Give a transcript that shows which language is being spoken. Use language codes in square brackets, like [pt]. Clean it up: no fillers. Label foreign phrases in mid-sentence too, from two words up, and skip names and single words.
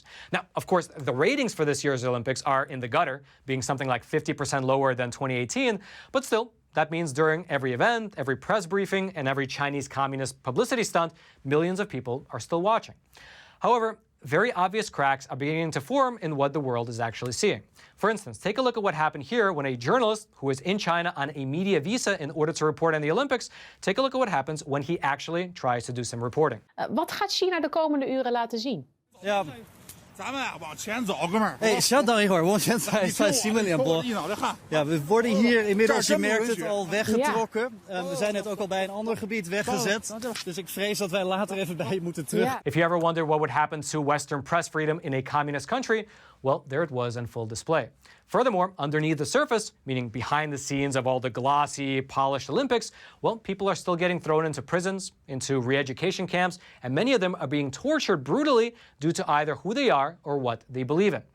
[en] Now, of course, the ratings for this year's Olympics are in the gutter, being something like 50% lower than 2018, but still, that means during every event, every press briefing, and every Chinese communist publicity stunt, millions of people are still watching. However, very obvious cracks are beginning to form in what the world is actually seeing. For instance, take a look at what happened here when a journalist who is in China on a media visa in order to report on the Olympics, take a look at what happens when he actually tries to do some reporting. [nl] Wat gaat China de komende uren laten zien? Ja. hey, [zh] 稍等一会儿，往前走，算新闻联播。 [nl] Ja, we worden hier inmiddels, je merkt het, al weggetrokken. We zijn net ook al bij een ander gebied weggezet. Dus ik vrees dat wij later even bij je moeten terug. [en] If you ever wondered what would happen to Western press freedom in a communist country, well, there it was in full display. Furthermore, underneath the surface, meaning behind the scenes of all the glossy, polished Olympics, well, people are still getting thrown into prisons, into re-education camps, and many of them are being tortured brutally due to either who they are or what they believe in.